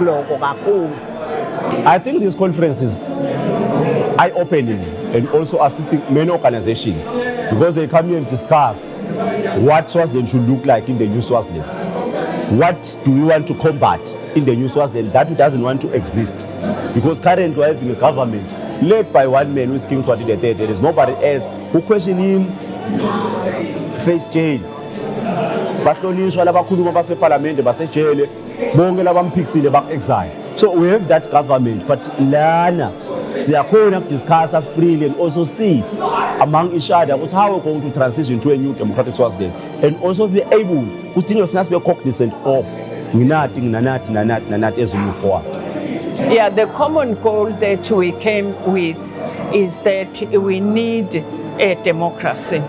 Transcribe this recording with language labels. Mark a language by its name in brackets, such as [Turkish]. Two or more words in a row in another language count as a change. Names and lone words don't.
[English] I think this conference is eye-opening and also assisting many organizations because they come here and discuss what Swaziland should look like in the new Swaziland. What do we want to combat in the new Swaziland that doesn't want to exist? Because currently we're having a government led by one man who is King Swati III. There is nobody else who question him, face jail. [Swati] Bahlonishwa labakhuluma base parliament base jail. [English] So we have that government, but [Swati] lana siyakhona [English] to discuss freely and also see among each other how we're going to transition to a new democratic Swaziland and also be able to be cognizant of nanati as we move forward. Yeah, the common goal that we came with is that we need a democracy.